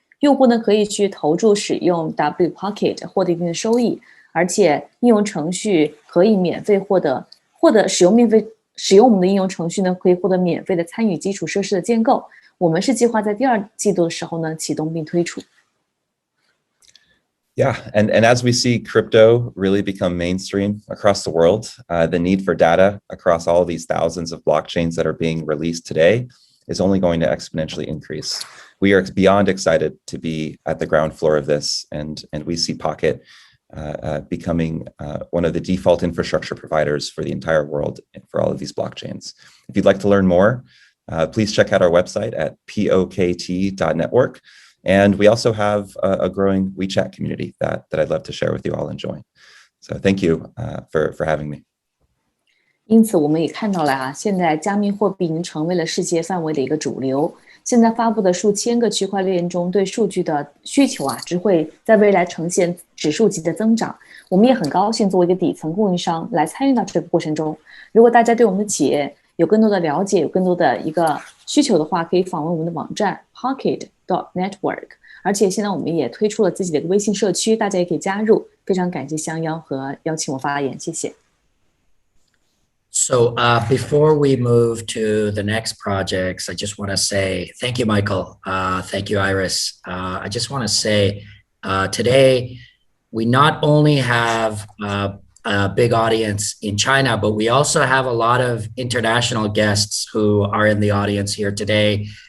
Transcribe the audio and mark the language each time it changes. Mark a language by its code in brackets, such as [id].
[zh] 用户呢可以去投注使用 W Pocket 获得一定的收益，而且应用程序可以免费获得使用我们的应用程序呢，可以获得免费的参与基础设施的建构。我们是计划在第2季度的时候呢启动并推出。 [en] Yeah, and as we see crypto really become mainstream across the world, the need for data across all these thousands of blockchains that are being released today is only going to exponentially increase. We are beyond excited to be at the ground floor of this, and we see Pocket becoming one of the default infrastructure providers for the entire world for all of these blockchains. If you'd like to learn more, please check out our website at pokt.network. And we also have a growing WeChat community that I'd love to share with you all and join. So thank you for having me. [zh] 因此我们也看到了啊，现在加密货币已经成为了世界范围的一个主流。现在发布的数千个区块链中对数据的需求啊，只会在未来呈现指数级的增长。我们也很高兴作为一个底层供应商来参与到这个过程中。如果大家对我们的企业有更多的了解，有更多的一个需求的话，可以访问我们的网站 pocket.network。而且现在我们也推出了自己的一个微信社区，大家也可以加入。非常感谢相邀和邀请我发言，谢谢。 [en] So before we move to the next projects, I just want to say thank you, Michael. Thank you, Iris. I just want to say today we not only have a big audience in China, but we also have a lot of international guests who are in the audience here today.